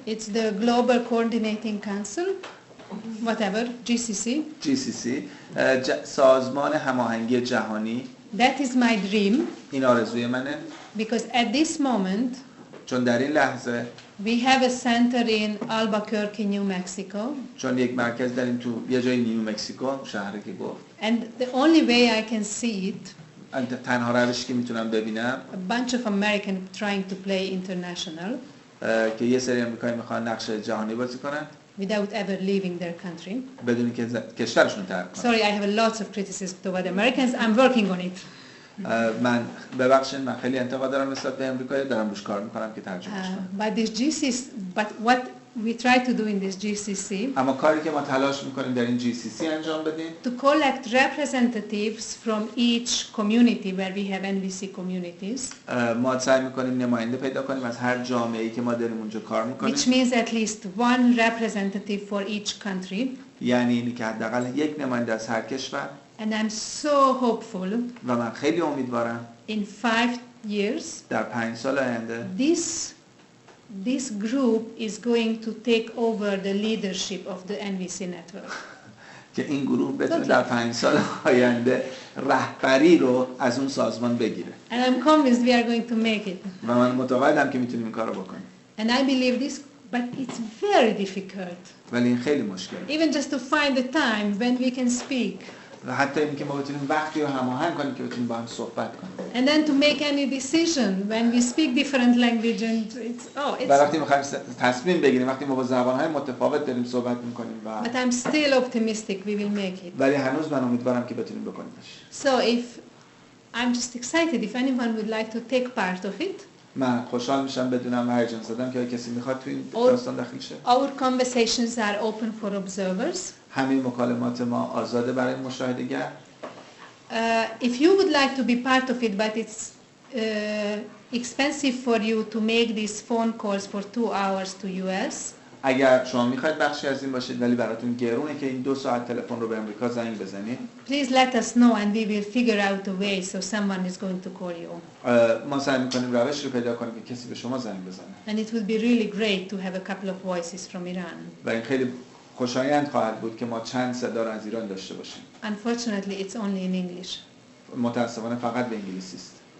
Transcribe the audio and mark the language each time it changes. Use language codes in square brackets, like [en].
[en] It's the Global Coordinating Council, whatever, GCC. [fa] سازمان هماهنگی جهانی. [en] That is my dream. [fa] این آرزوی منه. [en] Because at this moment, [fa] چون در این لحظه [en] we have a center in Albuquerque, New Mexico. [fa] چون یک مرکز داریم تو یه جای نیو مکسیکو، شهری که گفت. [en] And the only way I can see it, [fa] تنها روشی که میتونم ببینم، [en] a bunch of Americans trying to play international, [fa] که یه سری آمریکایی میخوان نقش جهانی بازی کنن [en] without ever leaving their country. [fa] بدون که کشورشون ترک کنن. [en] Sorry, I have a lot of criticism toward Americans. I'm working on it. [fa] من ببخشید، من خیلی انتقاد دارم نسبت به آمریکایی، دارم روش کار میکنم که ترجمهش کنم. [en] But what we try to do in this GCC, [fa] اما کاری که ما تلاش میکنیم در این GCC انجام بدیم، [en] to collect representatives from each community where we have NVC communities, [fa] ما سعی میکنیم نماینده پیدا کنیم از هر جامعه‌ای که ما داریم اونجا کار میکنیم. [en] which means at least one representative for each country. [fa] یعنی اینی که حداقل یک نماینده از هر کشور. [en] And I'm so hopeful [fa] و من خیلی امیدوارم [en] in 5 years [fa] در 5 سال آینده [en] this group is going to take over the leadership of the NVC network. [fa] که این گروه بتونه در 5 سال آینده رهبری رو از اون سازمان بگیره. [en] And I'm convinced we are going to make it. [fa] و من معتقدم که میتونیم این کارو بکنیم. [en] And I believe this, but it's very difficult. [fa] ولی این خیلی مشکله. [en] Even just to find the time when we can speak. [fa] و حتی اینکه ما بتونیم وقتی رو هماهنگ کنیم که بتونیم با هم صحبت کنیم. [en] And then to make any decision when we speak different language and it's [fa] وقتی می‌خوایم تصمیم بگیریم، وقتی ما با زبان‌های متفاوت داریم صحبت می‌کنیم و [en] But I'm still optimistic we will make it. [fa] ولی هنوز من امیدوارم که بتونیم بکنیمش. [en] So if I'm just excited if anyone would like to take part of it. [fa] من خوشحال میشم بدونم هیجان زدم که کسی میخواد تو این داستان داخل شه. [en] Our conversations are open for observers. [fa] همین مکالمات ما آزاده برای مشاهده‌گر. [en] If you would like to be part of it, but it's expensive for you to make these phone calls for 2 hours to US, [fa] اگر شما میخواید بخشی از این باشید ولی براتون گرونه که این 2 ساعت تلفن رو به امریکا زنگ بزنید، [en] please let us know and we will figure out a way so someone is going to call you. [fa] ما سعی میکنیم روش رو پیدا کنیم که کسی به شما زنگ بزنه. [en] And it would be really great to have a couple of voices from Iran. [fa] و این خیلی خوشایند خواهد بود که ما چند صدا رو از ایران داشته باشیم. [en] Unfortunately, it's only in English. [fa] متاسفانه فقط به انگلیسی است.